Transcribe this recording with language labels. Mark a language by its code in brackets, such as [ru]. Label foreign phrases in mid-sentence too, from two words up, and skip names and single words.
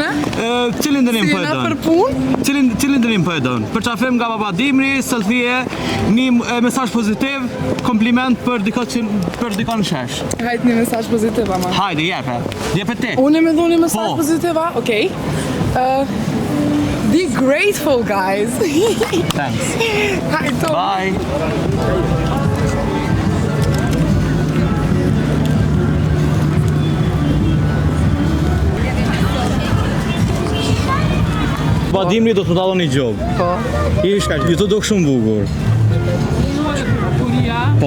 [sq] Cilin dënim Si po e jena për donë? pun? Cilin dënim po e donë? Për qafim nga Babadimri, selfie, një mesazh pozitiv, kompliment për dikon shesh. Hajt një mesazh pozitiv, ama. Hajde, jepe ti. Unë me dhu një mesazh Po. pozitiv, a? Okej. [en] Be grateful, guys. [sq] Thanks. Hajt, to. Bye. Babadimri do të më dallon një gjobë. Po. Ju të duk shumë bukur. Po.